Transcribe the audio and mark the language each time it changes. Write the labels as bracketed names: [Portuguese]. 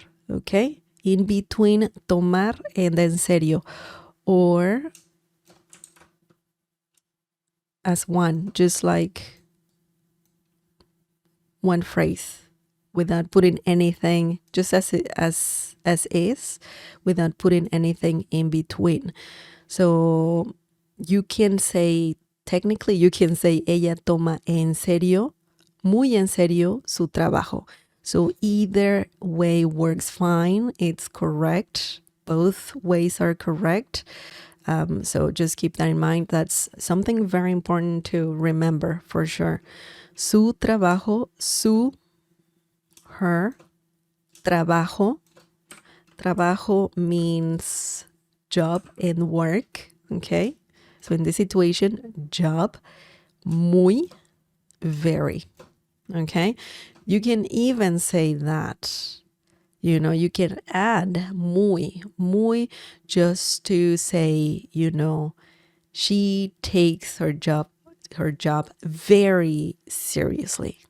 [English] Okay, in between tomar and en serio, or as one, just like one phrase, without putting anything, just as is, without putting anything in between. So you can say, technically you can say, [Spanish] ella toma en serio, muy en serio, su trabajo. [English] So either way works fine. It's correct. Both ways are correct. So just keep that in mind. That's something very important to remember for sure. [Spanish] Su trabajo, su, her, trabajo. [English] Trabajo means job and work. Okay. So in this situation, job, muy, very. Okay. You can even say that, you can add muy, just to say, she takes her job very seriously.